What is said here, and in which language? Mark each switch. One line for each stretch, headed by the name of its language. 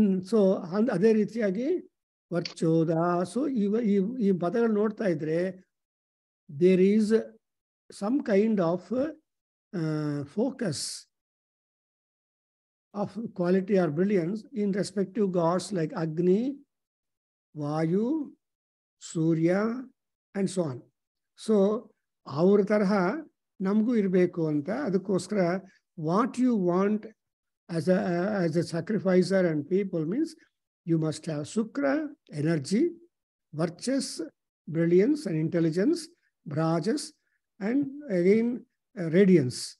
Kannada: So ಅದೇ ರೀತಿಯಾಗಿ ವರ್ಚೋದ. So ಈ ಪದಗಳು ನೋಡ್ತಾ ಇದ್ರೆ
English: there is some kind of focus of quality or brilliance in respective gods like Agni, Vayu, Surya, and so on.
Kannada: So ಅವ್ರ ತರಹ ನಮಗೂ ಇರಬೇಕು ಅಂತ.
English: ಅದಕ್ಕೋಸ್ಕರ what you want as a sacrificer and people means you must have Sukra, energy, Varchas, brilliance and intelligence, Bhrajas, and again radiance.